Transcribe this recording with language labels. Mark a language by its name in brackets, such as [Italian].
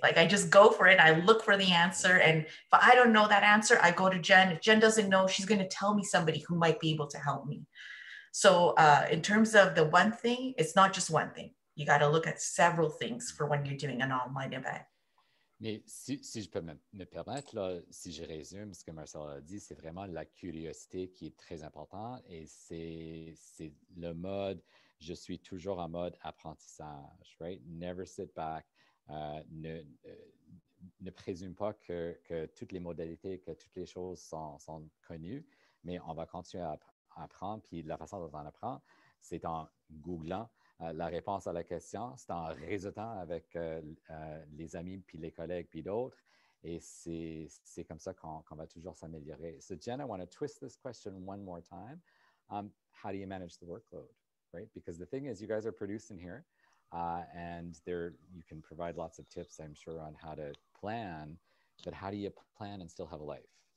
[English] Like I just go for it. I look for the answer. And if I don't know that answer, I go to Jen. If Jen doesn't know, she's going to tell me somebody who might be able to help me. So in terms of the one thing, it's not just one thing. You got to look at several things for when you're doing an online event. [French] Mais si je peux me permettre, là, si je résume ce que Marcel a dit, c'est vraiment la curiosité qui est très importante et c'est le mode, je suis toujours en mode apprentissage, right? [English] Never sit back, [French] ne présume pas que toutes les modalités, que toutes les choses sont connues, mais on va continuer à apprendre, puis la façon dont on apprend, c'est en googlant la réponse à la question, c'est en réseautant avec les amis, puis les collègues, puis d'autres. Et c'est comme ça qu'on va toujours s'améliorer. [English] So Jen, I want to twist this question one more time. How do you manage the workload, right? Because the thing is, you guys are producing here, and you can provide lots of tips, I'm sure, on how to plan, but how do you plan and still have a life?